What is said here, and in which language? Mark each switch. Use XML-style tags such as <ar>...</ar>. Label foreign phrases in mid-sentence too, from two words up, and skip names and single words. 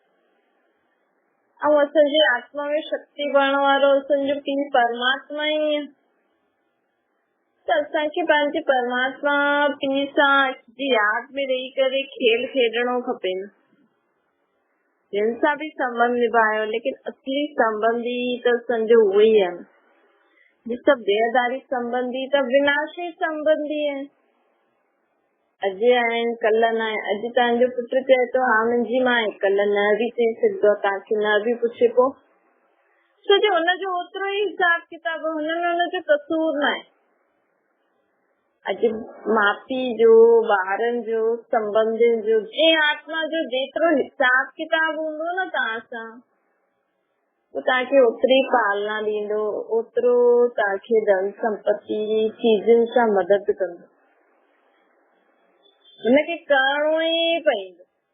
<sd>ऐं असांजी आत्मा में शक्ति भरण वारो असांजो पीउ परमात्मा ई आहे, त असांखे पंहिंजे परमात्मा पीउ सां जी यादि में रही करे खेल खेॾणो खपे, जिन सां बि संबंध निभायो, लेकिन असली संबंधी त असांजो उहो ई आहे। जिसका देहदारी संबंधी त विनाशी संबंधी है, अॼु आहिनि कल न आहे। अॼु तव्हांजो पुटु चए थो हा मुंहिंजी मां आहे, कल न बि चई सघंदो, तव्हांखे न बि पुछे पोइ, छो जो हुनजो ओतिरो ई हिसाब किताब, हुनमें हुनजो कसूर न आहे। अॼु माउ पीउ जो, ॿारनि जो, संबंधियुनि जो, जीअं आत्मा जो जेतिरो हिसाब किताब हूंदो न तव्हां सां, वो तव्हांखे ओतिरी पालना ॾींदो, ओतिरो तव्हांखे धन संपत्ति चीजुनि सां मदद कंदो, हुनखे करणो ई पवंदो।</sd>